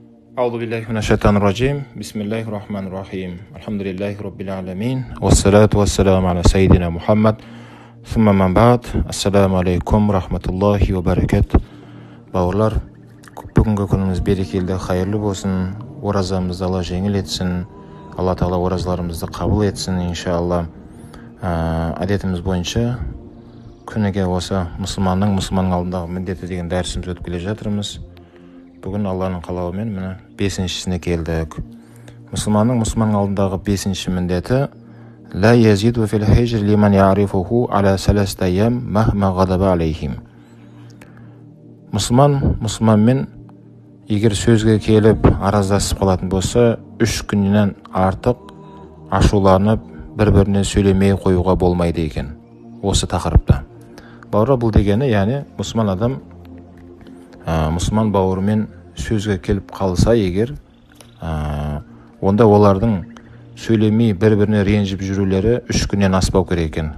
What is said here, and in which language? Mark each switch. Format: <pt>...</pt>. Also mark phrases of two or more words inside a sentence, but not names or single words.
<ar>أعوذ بالله من الشيطان الرجيم بسم الله الرحمن الرحيم الحمد لله رب العالمين والصلاة والسلام على سيدنا محمد ثم من بعد السلام عليكم ورحمة الله وبركاته.</ar> <kk>Бауырлар, бүгінгі күніміз берекелі, қайырлы болсын, оразамызды Алла жеңіл етсін, Алла Тағала оразаларымызды қабыл етсін, иншалла. Әдетіміз бойынша күніге осы мұсылманның алдындағы міндеті деген дәрісіміз өтіп келе жатырмыз. Бүгін Алланың қалауымен міне 5-шісіне келдік. Мұсылман алдындағы 5-ші міндеті</kk> <ar>لا يزيد في الهجر لمن يعرفه على 3 أيام مهما غضب عليهم.</ar> <kk>Мұсылманмен егер сөзге келіп араздасып қалатын болса, 3 күннен артық ашуланып бір-біріне сөйлемей қоюға болмайды екен. Осы тақырыпта. Бауыры, бұл дегені, яғни мұсылман бауырымен сөзге келіп қалса егер, онда олардың сөйлемей бір-біріне ренжіп жүрулері 3 күннен аспау керек екен.</kk>